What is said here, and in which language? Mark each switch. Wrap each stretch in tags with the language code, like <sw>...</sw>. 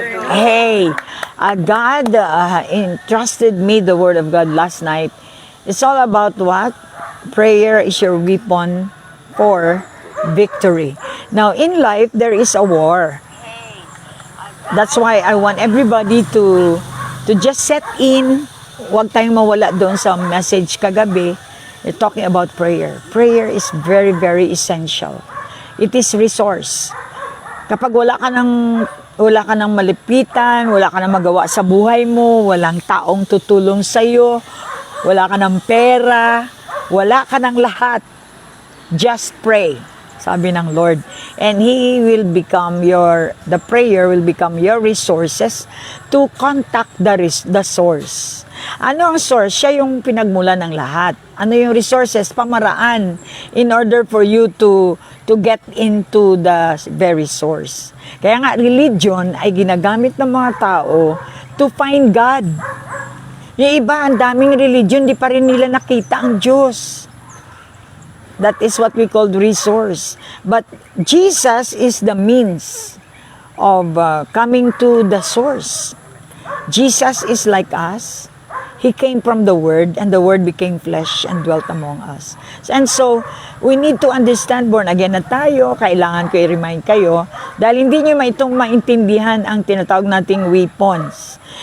<en>Hey, God entrusted me the Word of God last night. It's all about what? Prayer is your weapon for victory. Now, in life, there is a war. That's why I want everybody to just set in.</en> <tl>Huwag tayong mawala doon sa message kagabi.</tl> <en>We're talking about prayer. Prayer is very, very essential. It is resource.</en> <tl>Kapag wala ka ng malipitan, wala ka ng magawa sa buhay mo, walang taong tutulong sa iyo, wala ka ng pera, wala ka ng lahat,</tl> <en>just pray,</en> <tl>sabi ng Lord.</tl> <en>And the prayer will become your resources to contact the source.</en> <tl>Ano ang source? Siya yung pinagmula ng lahat. Ano yung resources? Pamaraan</tl> <en>in order for you to get into the very source.</en> <tl>Kaya nga, religion ay ginagamit ng mga tao</tl> <en>to find God.</en> <tl>Yung iba, ang daming religion, di pa rin nila nakita ang Diyos.</tl> <en>That is what we call resource. But Jesus is the means of coming to the source. Jesus is like us. He came from the Word, and the Word became flesh and dwelt among us. And so, we need to understand, born again</en> <tl>na tayo, kailangan ko i-remind kayo, dahil hindi nyo maintindihan ang tinatawag nating weapons.</tl>